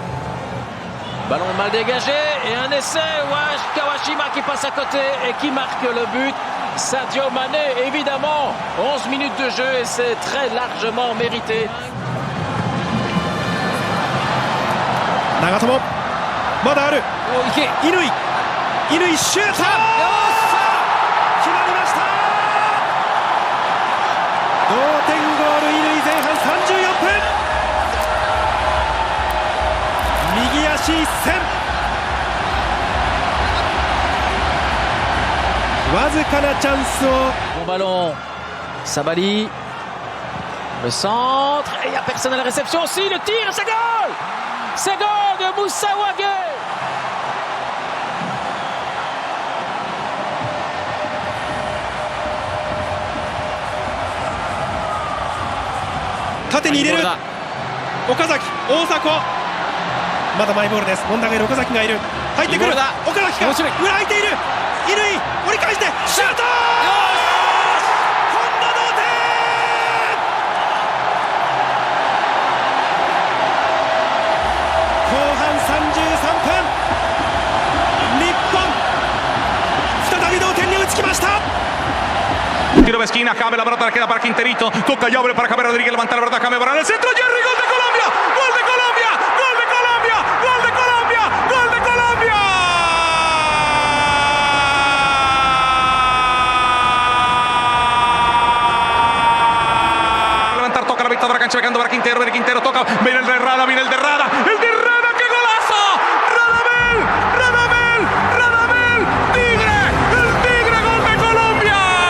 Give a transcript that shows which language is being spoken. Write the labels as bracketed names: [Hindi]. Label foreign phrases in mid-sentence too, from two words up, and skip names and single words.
[French] Ballon mal dégagé et un essai. Kawashima qui passe à côté et qui marque le but. Sadio Mané, évidemment, 11 minutes de jeu et c'est très largement mérité. Nagatomo, [Japanese] まだある。乾シュート。決まりました。同点ゴール、乾前半34分。右足一閃。わずかなチャンスを。 [French] Bon ballon, Sabali, le centre, et il n'y a personne à la réception aussi, le tir, c'est goal! C'est goal de Moussa Wagué! [Japanese] 縦に入れる岡崎、大迫、まだマイボールです。問題がいる岡崎がいる、入ってくる岡崎が裏空いている、乾折り返してシュート、本田同点。後半33分、日本再び同点に追いつきました。 [Spanish] Tiro de esquina, cabe la pelota, queda para Quinterito, toca y abre para Javier Rodríguez, levanta la pelota, cambia para el centro, Jerry, gol de Colombia, gol de Colombia, gol de Colombia, gol de Colombia, gol de Colombia. Levantar, toca la vista de la cancha, pegando para Quintero, viene Quintero, toca, viene el de Rada, qué golazo, Radamel, Tigre, el Tigre, gol de Colombia.